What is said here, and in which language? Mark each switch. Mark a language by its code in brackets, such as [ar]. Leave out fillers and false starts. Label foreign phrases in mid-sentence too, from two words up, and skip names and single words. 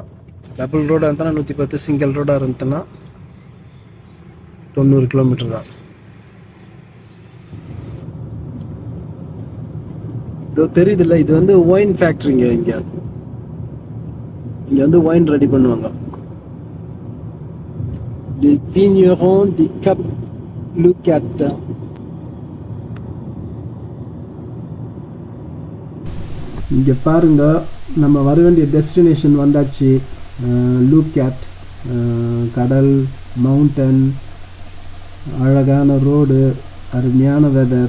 [en] double road [ta] இருந்தனா 110, [en] single road [ta] இருந்ததுன்னா 90 கிலோமீட்டர் தான். இதோ தெரியுதுல்ல, இது வந்து [en] wine factory. [ta] இங்கே வந்து [en] wine ready [ta] பண்ணுவாங்க. [fr] Les vignerons du Cap Lucat. [ta] இங்கே பாருங்க, நம்ம வர வேண்டிய டெஸ்டினேஷன் வந்தாச்சு. லூக்கேட். கடல், மவுண்டன், அழகான ரோடு, அருமையான வெதர்.